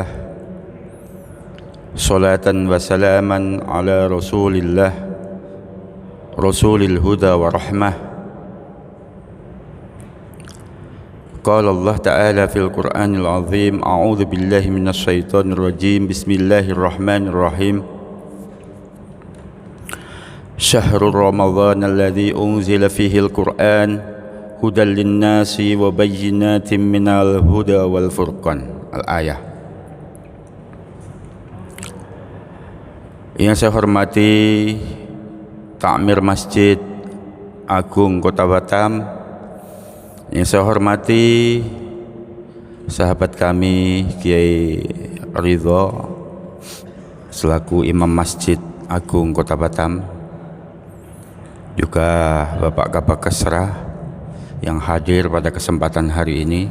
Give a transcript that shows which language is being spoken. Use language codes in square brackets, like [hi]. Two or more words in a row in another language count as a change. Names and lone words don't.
[ar] صلاة وسلاما على رسول الله، رسول الهدى والرحمة. قال الله تعالى في القرآن العظيم، أعوذ بالله من الشيطان الرجيم. بسم الله الرحمن الرحيم. شهر رمضان الذي أنزل فيه القرآن هدى للناس وبينات من الهدى والفرقان. Al-ayah. [id] Yang saya hormati Takmir Masjid Agung Kota Batam, yang saya hormati sahabat kami Kiai Ridho selaku Imam Masjid Agung Kota Batam, juga Bapak Kabak Kesra yang hadir pada kesempatan hari ini.